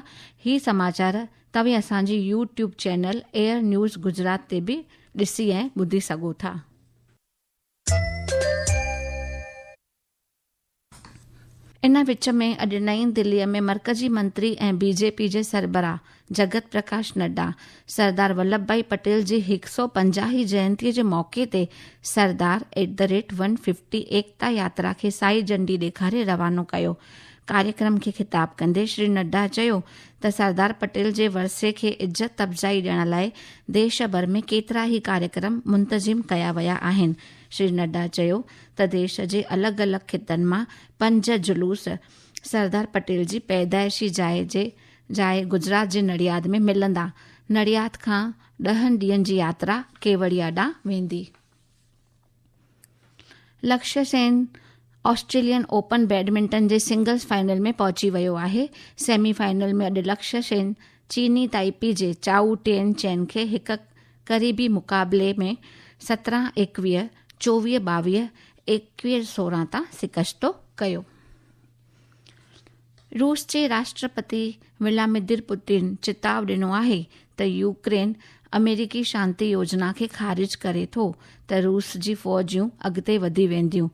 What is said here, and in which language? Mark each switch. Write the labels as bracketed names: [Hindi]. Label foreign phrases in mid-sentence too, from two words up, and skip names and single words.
[Sindhi] ही समाचार तव्हां असांजी यूट्यूब चैनल एयर न्यूज़ गुजरात ते बि ॾिसी ऐं ॿुधी सघो था। इन विच में अॼु नई दिल्लीअ में मरकज़ी मंत्री ऐं BJP जे सरबराह जगत प्रकाश नड्डा सरदार वल्लभ भाई पटेल जी 150 जयंतीअ जे मौक़े ते सरदार @150 एकता यात्रा खे साई झंडी ॾेखारे रवानो कयो। कार्यक्रम खे ख़िताब कंदे श्री नड्डा चयो त सरदार पटेल जे वरसे खे इज़त अफ़जाई ॾियण लाइ देश भर में केतिरा ई कार्यक्रम मुंतज़िम कया विया आहिनि। श्री नड्डा चयो त देश जे अलॻि अलॻि खितनि मां 5 जुलूस सरदार पटेल जी पैदाइशी जाइ गुजरात जे नडियाद में मिलंदा। नडियाद खां 10 ॾींहनि जी यात्रा केवड़िया ॾांहुं वेंदी। लक्ष्य सेन ऑस्ट्रेलियन ओपन बैडमिंटन जे [English] singles final [Sindhi] में पहुची वियो आहे। सेमीफाइनल में अॼु लक्ष्य सेन चीनी ताइपी जे चाऊ टेन चैन खे हिकु क़रीबी मुक़ाबले में 17-21, 24-22, 21-16 तां शिकस्तो कयो। रूस जे राष्ट्रपति व्लादिमीर पुतिन चिताव ॾिनो आहे त यूक्रेन अमेरिकी शांति योजना खे ख़ारिज करे थो त रूस जी फ़ौजियूं अॻिते वधी वेंदियूं।